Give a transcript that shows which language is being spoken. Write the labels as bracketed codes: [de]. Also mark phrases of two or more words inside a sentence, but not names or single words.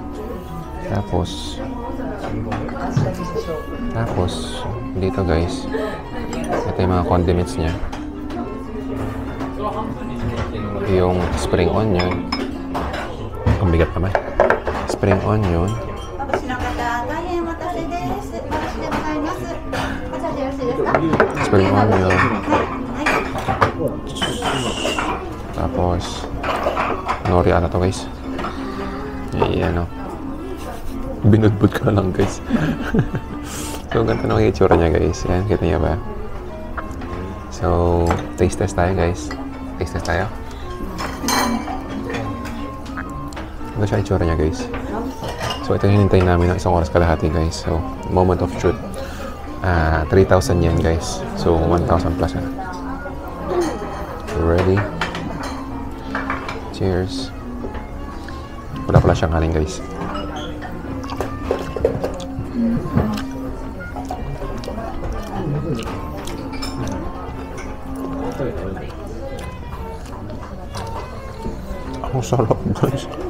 [tl] Tapos dito guys, ito yung mga condiments niya. Yung [en] spring onion. [tl] Ang bigat naman. [en] Spring onion. [ja] お越しの方、大変お待たせです。お待ちでございます。こちらでよろしいですか？ [en] Spring onion. [ja] はい。 [tl] Tapos nori ata to guys. Ayan o. Binudbud ko lang guys. So ganito na yung itsura niya guys. Ayan, kita niya ba? So, [en] taste test [tl] tayo guys. [en] Taste test [tl] tayo. Ito siya itsura niya guys. So ito yung hinintay namin ng 1 oras kalahati guys. So, [en] moment of truth. [tl] 3,000 yen guys. So, 1,000 plus na. Ready? Cheers. Wala pala siyang kanin guys. Ang sarap guys.